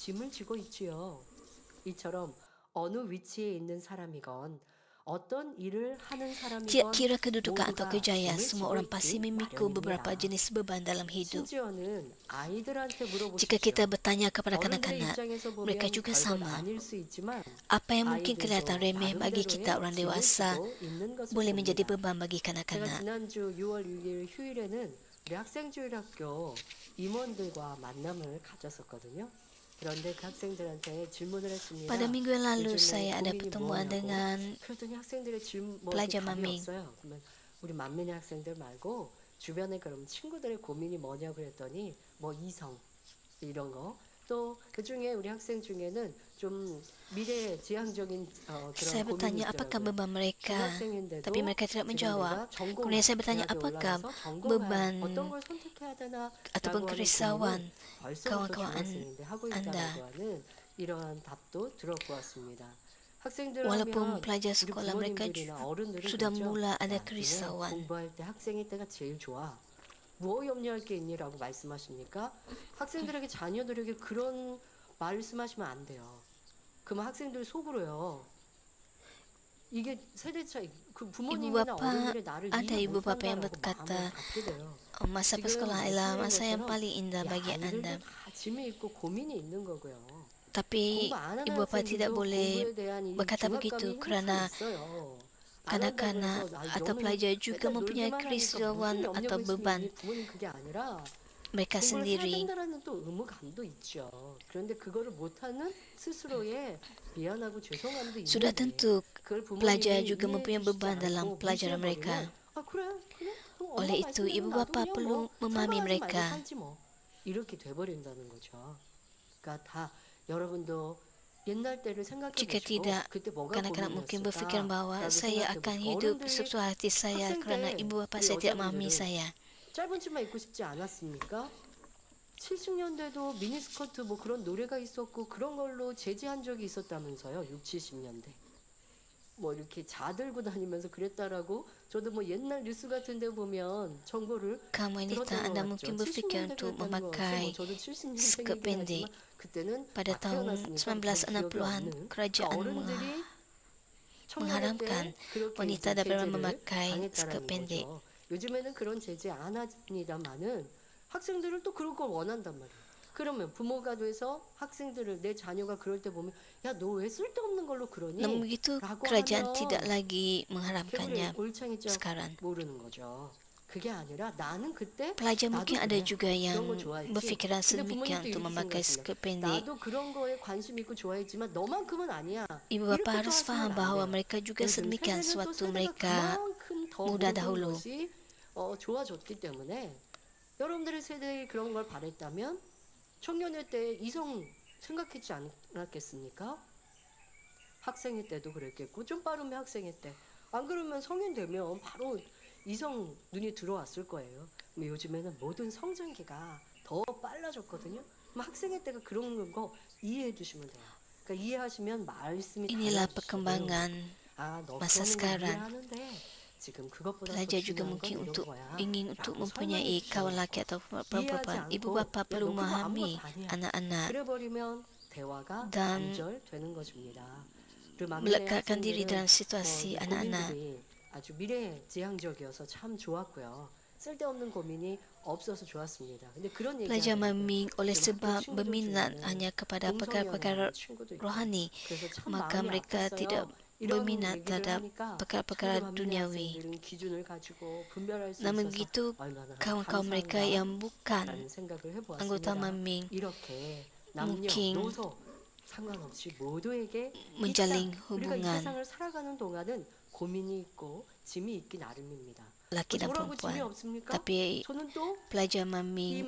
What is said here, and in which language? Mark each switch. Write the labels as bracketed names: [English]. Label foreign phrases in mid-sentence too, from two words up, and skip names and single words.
[Malay] Tidak kira kedudukan atau kejayaan, semua orang pasti memikul beberapa jenis beban dalam hidup. Jika kita bertanya kepada kanak-kanak, mereka juga sama. Apa yang mungkin kelihatan remeh bagi kita orang dewasa, boleh menjadi beban bagi kanak-kanak. [Korean] 우리 학생주일학교 임원들과 만남을 가졌었거든요. 그런데 그 학생들한테 질문을 했습니다. [Malay] Pada minggu yang lalu [Korean] 요즘에 [Malay] saya ada [Korean] 고민이 [Malay] pertemuan [Korean] 뭐냐고. [Malay] dengan [Korean] 그랬더니 학생들의 질문 뭐 [Malay] pelajar [Korean] 답이 [Malay] Maming. [Korean] 없어요. 그러면 우리 만민의 학생들 말고 주변에 그럼 친구들의 고민이 뭐냐고 그랬더니 뭐 이성 이런 거. 또 그중에 우리 학생 중에는 좀 미래 지향적인 [Malay] Saya [Korean] 그런 고민이 [Malay] bertanya apakah [Korean] 있더라고요. [Malay] beban mereka, [Korean] 중학생인데도 [Malay] tapi mereka tidak [Korean] 지금 [Malay] menjawab. [Korean] 내가 전공할 [Malay] Kemudian saya bertanya [Korean] 대학에 [Malay] apakah [Korean] 올라가서 전공할 [Malay] beban [Korean] 어떤 걸 선택해야 되나 [Malay] ataupun [Korean] 라고 하는 [Malay] kerisauan [Korean] 고민을 벌써부터 [Malay] kawan-kawan [Korean] 중학생인데 하고 [Malay] Anda. [Korean] 있다라고 하는 이러한 답도 들어보았습니다. 학생들 [Malay] Walaupun [Korean] 하면 [Malay] pelajar [Korean] 우리 [Malay] sekolah mereka [Korean] 부모님들이나 어른들은 [Malay] sudah [Korean] 그렇죠. [Malay] mula ada [Korean] 야, 니네 [Malay] kerisauan. [Korean] 공부할 때 학생일 때가 제일 좋아. 뭐 염려할 게 있니라고 말씀하십니까? 학생들에게 자녀들에게 그런 말씀하시면 안 돼요. 그러면 학생들 속으로요. 이게 세대 차이. 그 [Malay] Ibu [Korean] 부모님이나 [Malay] bapa, [Korean] 어른들의 나를 [Malay] ada [Korean] 이해 [Malay] ibu bapa yang [Korean] 못한다라고 [Malay] berkata, [Korean] 마음을 갖게 돼요. [Malay] masa [Korean] 지금 [Malay] persekolahan adalah [Korean] 말씀드린 [Malay] masa yang [Korean] 것처럼 [Malay] paling indah [Korean] 이 [Malay] bagi Anda. [Korean] 아이들도 다 짐이 있고 고민이 있는 거고요. [Malay] Tapi [Korean] 공부 안 하는 [Malay] ibu bapa tidak [Korean] 학생들도 [Malay] boleh [Korean] 공부에 대한 이 [Malay] berkata [Korean] 중압감이 [Malay] begitu [Korean] 항상 [Malay] kerana [Korean] 있어요. 안 한다고 [Malay] kanak-kanak [Korean] 해서 아, [Malay] atau [Korean] 너는 [Malay] pelajar juga [Korean] 맨날 [Malay] mempunyai [Korean] 놀기만 하니까 [Malay] kerisauan [Korean] 무슨 [Malay] atau [Korean] 염려가 [Malay] beban [Korean] 있으니 부모님 그게 아니라 [Malay] mereka [Korean] 공부를 해야 [Malay] sendiri. [Korean] 된다라는 또 의무감도 있죠. 그런데 그거를 못하는 스스로의 미안하고 죄송함도 [Malay] Sudah [Korean] 있는데 [Malay] tentu [Korean] 그걸 [Malay] pelajar [Korean] 부모님이 [Malay] juga [Korean] 이해해 [Malay] mempunyai [Korean] 주시지 [Malay] beban dalam [Korean] 않고 [Malay] pelajaran mereka. [Korean] 무시해버리면 아 그래 그래 그럼 엄마 [Malay] Oleh itu, [Korean] 말씀대로 [Malay] ibu [Korean] 나도 [Malay] bapa [Korean] 그냥 [Malay] perlu [Korean] 뭐 [Malay] memahami [Korean] 상관하지 말고 [Malay] mereka. [Korean] 살지 뭐 이렇게 돼버린다는 거죠. 그러니까 다 여러분도 옛날 때를 생각해 [Malay] Jika [Korean] 보시고 [Malay] tidak, [Korean] 그때 뭐가 [Malay] kanak-kanak mungkin berfikir [Korean] 고민이었을까 [Malay] bahwa [Korean] 라고 [Malay] saya [Korean] 생각해 [Malay] akan [Korean] 보시고 [Malay] hidup [Korean] 어른들이 [Malay] sesuai hati saya [Korean] 학생 [Malay] kerana [Korean] 때 [Malay] ibu bapa [Korean] 우리 [Malay] saya tidak memahami [Korean] 여자분들은 [Malay] saya. [Korean] 짧은 치마 입고 싶지 않았습니까? 70년대도 미니스커트 뭐 그런 노래가 있었고 그런 걸로 제지한 적이 있었다면서요. 6, 70년대. 뭐 이렇게 자들고 다니면서 그랬다라고 저도 뭐 옛날 뉴스 같은 데 보면 정보를 [Malay] Kaum wanita, [Korean] 들었던 [Malay] Anda [Korean] 것 [Malay] mungkin [Korean] 같죠. [Malay] berfikir [Korean] 70년대 [Malay] untuk [Korean] 그랬다는 거 같아요. [Malay] memakai [Korean] 뭐 저도 70년생이긴 [Malay] skirt pendek. [Korean] 하지만 그때는 [Malay] Pada [Korean] 막 [Malay] tahun [Korean] 태어났으니까 별 기억이 [Malay] 1960-an, [Korean] 없는 [Malay] kerajaan [Korean] 어른들이 청년일 [Malay] mengharamkan [Korean] 때 그렇게 [Malay] wanita [Korean] 이제 [Malay] dapat [Korean] 제재를 [Malay] memakai skirt [Korean] 당했다라는 [Malay] pendek. [Korean] 거죠. 요즘에는 그런 제재 안 합니다만은 학생들은 또 그런 걸 원한단 말이에요. 그러면 부모가 돼서 학생들을 내 자녀가 그럴 때 보면 야 너 왜 쓸데없는 걸로 그러니? [Malay] Namun begitu, [Korean] 라고 [Malay] kerajaan [Korean] 하면 [Malay] tidak lagi [Korean] 걔들이 [Malay] mengharamkannya [Korean] 올챙이 짝 [Malay] sekarang. [Korean] 모르는 거죠. 그게 아니라 나는 그때 [Malay] Pelajar [Korean] 나도 [Malay] mungkin ada [Korean] 그래. [Malay] juga yang [Korean] 그런 거 좋아했지. [Malay] berfikiran [Korean] 근데 [Malay] sedemikian [Korean] 부모님도 [Malay] untuk [Korean] 이렇게 [Malay] memakai [Korean] 생각하시면 [Malay] skirt pendek. [Korean] 나도 그런 거에 관심 있고 좋아했지만 너만큼은 아니야. [Malay] Ibu [Korean] 이렇게 [Malay] bapa [Korean] 또 [Malay] harus [Korean] 하시면 [Malay] faham [Korean] 안 [Malay] bahwa [Korean] 돼요. [Malay] mereka juga [Korean] 요즘 [Malay] sedemikian [Korean] 세대는 또 [Malay] sewaktu [Korean] 세대가 [Malay] mereka [Korean] 그만큼 더 [Malay] muda [Korean] 모든 [Malay] dahulu. [Korean] 것이 좋아졌기 때문에 여러분들의 세대에 그런 걸 바랬다면 청년의 때 이성 생각했지 않았겠습니까? 학생의 때도 그랬겠고 좀 빠르면 학생의 때. 안 그러면 성인 되면 바로 이성 눈이 들어왔을 거예요. 요즘에는 모든 성장기가 더 빨라졌거든요. 그럼 학생의 때가 그런 거 이해해 주시면 돼요. 그러니까 이해하시면 말씀이 [Malay] Inilah [Korean] 달라지죠. [Malay] perkembangan [Korean] 아, 너 [Malay] masa [Korean] 그러는 거 [Malay] sekarang. [Korean] 이해하는데 지금 그것보다 더 [Malay] Pelajar juga [Korean] 중요한 건 [Malay] mungkin [Korean] 이런 [Malay] untuk [Korean] 거야. [Malay] ingin untuk [Korean] 라고 [Malay] mempunyai [Korean] 설명해 [Malay] kawan [Korean] 주셔요. [Malay] laki atau [Korean] 이해하지 [Malay] perempuan. Ibu [Korean] 않고 [Malay] bapa [Korean] 야, [Malay] perlu [Korean] 너 그거 [Malay] memahami [Korean] 아무것도 아니야. [Malay] anak-anak [Korean] 그래버리면 대화가 [Malay] Dan [Korean] 단절되는 것입니다. 그리고 만민의 [Malay] melekatkan diri [Korean] 학생들은 [Malay] dalam situasi anak-anak. [Korean] 고민들이 아주 미래지향적이어서 참 좋았고요. 쓸데없는 고민이 없어서 좋았습니다. 근데 그런 얘기 [Malay] Pelajar [Korean] 하더라고요. [Malay] meming oleh [Korean] 지금 [Malay] sebab [Korean] 학교 친구들 [Malay] berminat [Korean] 중에는 [Malay] hanya kepada [Korean] 공성연애하는 [Malay] perkara-perkara [Korean] 친구도 있고 [Malay] rohani, [Korean] 그래서 참 [Malay] maka [Korean] 마음이 [Malay] mereka [Korean] 아팠어요. [Malay] tidak [Korean] 이런 [Malay] berminat [Korean] 얘기를 [Malay] terhadap [Korean] 하니까 [Malay] perkara-perkara [Korean] 참그 만민의 [Malay] duniawi. [Korean] 학생들은 기준을 가지고 분별할 수 [Malay] Namun [Korean] 있어서 [Malay] begitu, [Korean] 얼마나 [Malay] kawan-kawan mereka [Korean] 감사한가 [Malay] yang bukan [Korean] 라는 생각을 [Malay] anggota [Korean] 해보았습니다. [Malay] meming [Korean] 이렇게 남녀, [Malay] mungkin [Korean] 노소 상관없이 모두에게 [Malay] menjalin [Korean] 있다. 우리가 이 [Malay] hubungan [Korean] 세상을 살아가는 동안은 고민이 있고 짐이 있기 나름입니다. [Malay] laki dan [Korean] 저라고 짐이 [Malay] perempuan. [Korean] 없습니까? [Malay] Tapi [Korean] 저는 또 [Malay] pelajar [Korean] 이 [Malay] meming